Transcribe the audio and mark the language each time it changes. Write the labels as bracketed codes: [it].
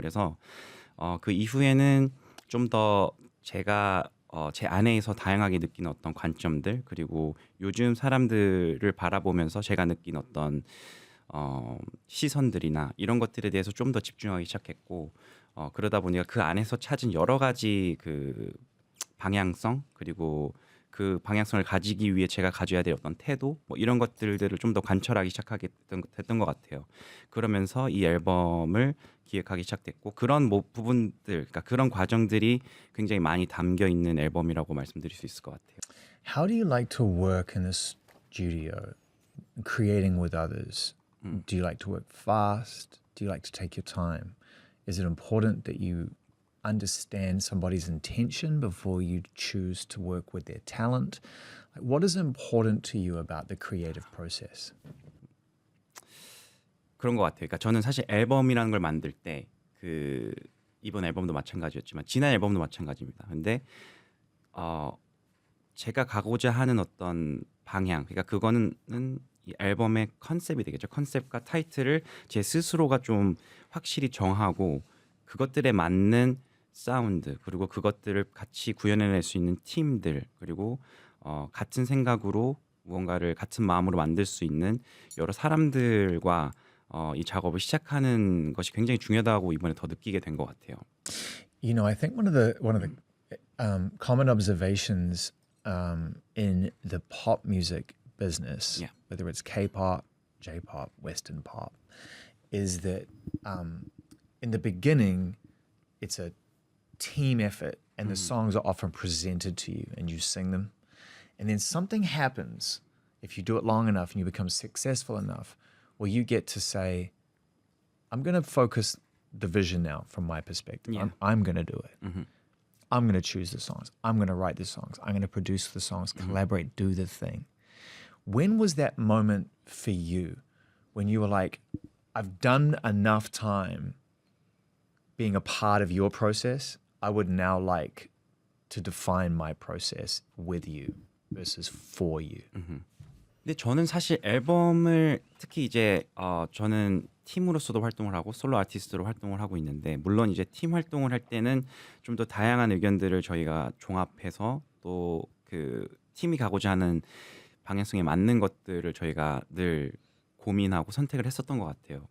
[ko] 그래서 그 이후에는 좀 더 제가 제 안에서 다양하게 느끼는 어떤 관점들 그리고 요즘 사람들을 바라보면서 제가 느낀 어떤 시선들이나 이런 것들에 대해서 좀 더 집중하기 시작했고 그러다 보니까 그 안에서 찾은 여러 가지 그 방향성 그리고 그 방향성을 가지기 위해 제가 가져야 될 어떤 태도 뭐 이런 것들을 좀 더 관철하기 시작하게 됐던 것 같아요. 그러면서 이 앨범을 기획하기 시작됐고 그런 부분들, 그러니까 그런 과정들이 굉장히 많이 담겨 있는 앨범이라고 말씀드릴 수 있을 것 같아요. [en] How do you like to work in a studio, creating with others? Do you like to work fast? Do you like to take your time? Is it important that you understand somebody's intention before you choose to work with their talent? Like, what is important to you about the creative process? [ko] 그런 것 같아요. 그러니까 저는 사실 앨범이라는 걸 만들 때 그 이번 앨범도 마찬가지였지만 지난 앨범도 마찬가지입니다. 근데 제가 가고자 하는 어떤 방향, 그러니까 그거는 이 앨범의 컨셉이 되겠죠. 컨셉과 타이틀을 제 스스로가 좀 확실히 정하고 그것들에 맞는 사운드 그리고 그것들을 같이 구현해낼 수 있는 팀들 그리고 같은 생각으로 무언가를 같은 마음으로 만들 수 있는 여러 사람들과 이 작업을 시작하는 것이 굉장히 중요하다고 이번에 더 느끼게 된 것 같아요. [en] You know, I think one of the common observations in the pop music business, Yeah. whether it's K-pop, J-pop, Western pop, is that in the beginning, it's a team effort, and the songs are often presented to you, and you sing them, and then something happens if you do it long enough and you become successful enough, where you get to say, "I'm going to focus the vision now from my perspective. Yeah. I'm going to do it. I'm going to choose the songs. I'm going to write the songs. I'm going to produce the songs, collaborate, do the thing." When was that moment for you when you were like, I've done enough time being a part of your process. I would now like to define my process with you versus for you. [ko] 근데 저는 사실 앨범을 특히 이제 저는 팀으로서도 활동을 하고 솔로 아티스트로 활동을 하고 있는데 물론 이제 팀 활동을 할 때는 좀 더 다양한 의견들을 저희가 종합해서 또 그 팀이 가고자 하는 방향성에 맞는 것들을 저희가 늘 고민하고 선택을 했었던 것 같아요.